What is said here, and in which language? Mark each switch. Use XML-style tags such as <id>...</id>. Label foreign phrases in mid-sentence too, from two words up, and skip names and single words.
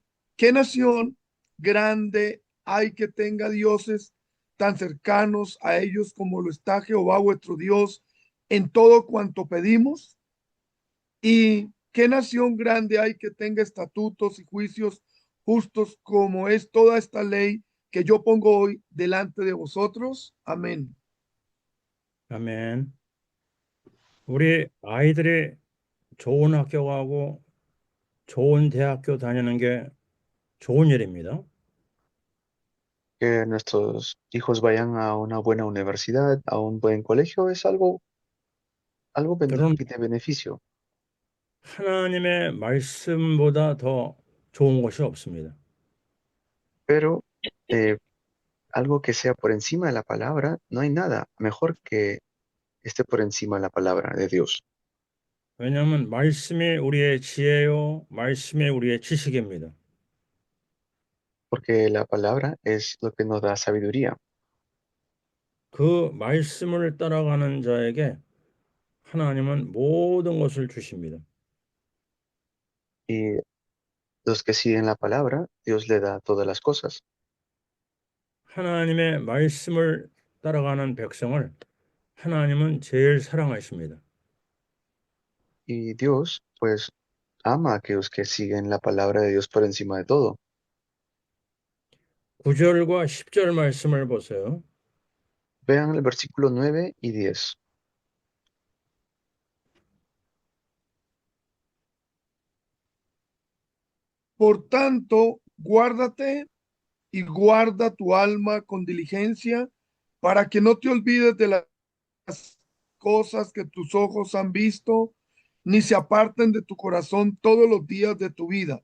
<es>¿Qué nación grande hay que tenga dioses tan cercanos a ellos como lo está Jehová vuestro Dios en todo cuanto pedimos? ¿Y qué nación grande hay que tenga estatutos y juicios justos como es toda esta ley que yo pongo hoy delante de vosotros? Amén.</es> <ko>아멘. 우리 아이들이 좋은 학교 가고 좋은 대학교 다니는 게 좋은 일입니다.</ko> <es>Que nuestros hijos vayan a una buena universidad, a un buen colegio, es algo</es> <ko>그런</ko> <es>de beneficio.</es> <ko>하나님의 말씀보다 더 좋은 것이 없습니다.</ko> <es>Pero eh, algo que sea por encima de la palabra, no hay nada mejor que esté por encima de la palabra de Dios.</es> <ko>왜냐하면 말씀이 우리의 지혜요, 말씀이 우리의 지식입니다.</ko> <es>Porque la palabra es lo que nos da sabiduría.</es> <ko>그 말씀을 따라가는 자에게 하나님은 모든 것을 주십니다.</ko> <es>Y los que siguen la palabra, Dios le da todas las cosas.</es> <ko>하나님의 말씀을 따라가는 백성을 하나님은 제일 사랑하십니다.</ko> <es>Y Dios, pues, ama a aquellos que siguen la palabra de Dios por encima de todo.</es> <ko>9절과 10절 말씀을 보세요.</ko> <es>Vean el versículo 9 y 10. Por tanto, guárdate y guarda tu alma con diligencia para que no te olvides de las cosas que tus ojos han visto, ni se aparten de tu corazón todos los días de tu vida.</es>